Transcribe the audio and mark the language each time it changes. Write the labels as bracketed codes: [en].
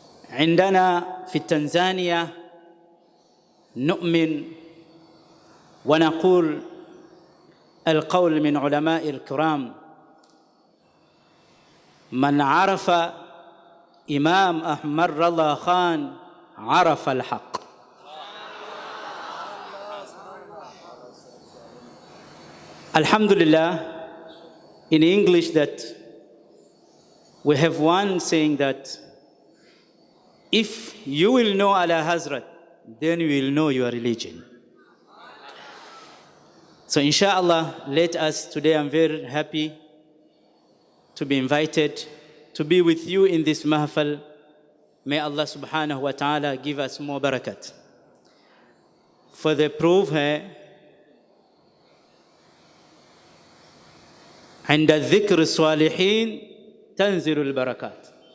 [ar] عندنا في تنزانيا نؤمن ونقول القول من علماء الكرام: من عرف إمام أحمد رضا خان عرف الحق۔ Alhamdulillah, [en] in English that We have one saying that if you will know Ala Hazrat, then you will know your religion. So inshallah, let us today, I'm very happy to be invited to be with you in this mahfal. May Allah subhanahu wa ta'ala give us more barakat. For the proof hai, [ar] عند الذكر الصالحين تنزل البركات.